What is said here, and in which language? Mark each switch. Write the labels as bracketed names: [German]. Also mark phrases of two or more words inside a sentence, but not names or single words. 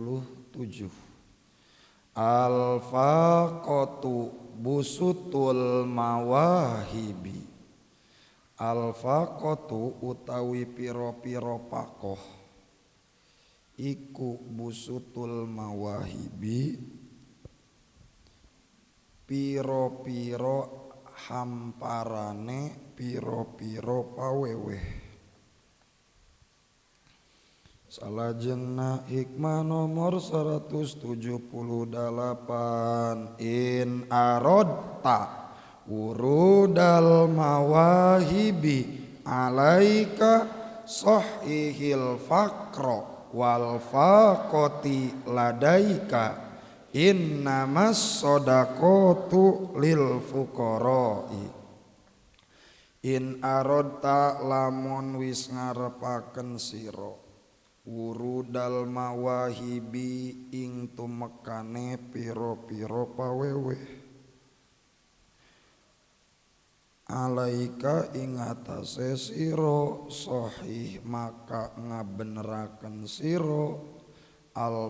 [Arabic] الفاقات بسط المواهب الفاقات [Javanese] utawi piro-piro pakoh iku [Arabic] بسط المواهب [Javanese] piro-piro hamparane piro-piro paweweh. [Sundanese] Salajengna hikmah nomor 178 [Arabic] إن أردت ورود المواهب عليك صحح الفقر والفاقة لديك إنما الصدقات للفقراء إن أردت [Javanese] lamun wis ngarepaken sira [Arabic] ورود المواهب [Javanese] ing tumekane piro-piro paweweh alaika ing atase sira sahih maka ngabeneraken sira al